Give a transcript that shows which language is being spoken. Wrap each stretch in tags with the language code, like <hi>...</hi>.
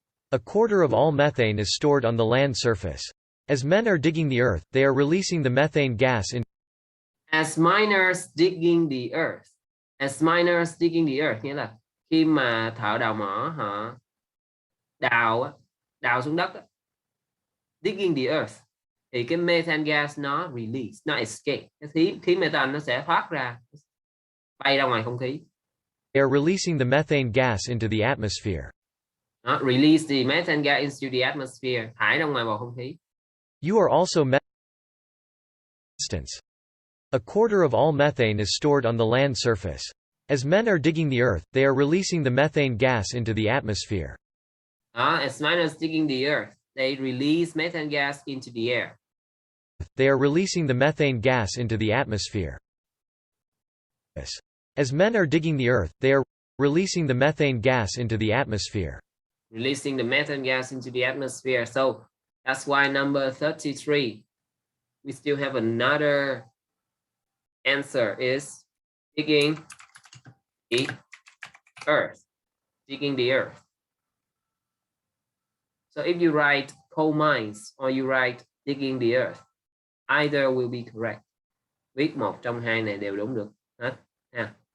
<en>A quarter of all methane is stored on the land surface. As men are digging the earth, they are releasing the methane gas in. As miners digging the earth</en> <vi>nghĩa là khi mà thợ đào mỏ họ đào xuống đất.</vi> <en>Digging the earth</en> <vi>thì cái</vi> <en>methane gas nó release, nó escape.</en> <vi>Cái khí methane nó sẽ thoát ra, bay ra ngoài không khí.</vi> <en>They are releasing the methane gas into the atmosphere. Release the methane gas into the atmosphere,</en> <vi>thải ra ngoài bầu không khí.</vi> <en>You are also instance. A quarter of all methane is stored on the land surface. As men are digging the earth, they are releasing the methane gas into the atmosphere. As men are digging the earth, they release methane gas into the air. They are releasing the methane gas into the atmosphere. As men are digging the earth, they are releasing the methane gas into the atmosphere. Releasing the methane gas into the atmosphere. So that's why number 33, we still have another answer is digging the earth. Digging the earth. So if you write coal mines or you write digging the earth, either will be correct.</en> <vi>Viết một trong hai này đều đúng được hết ha.</vi>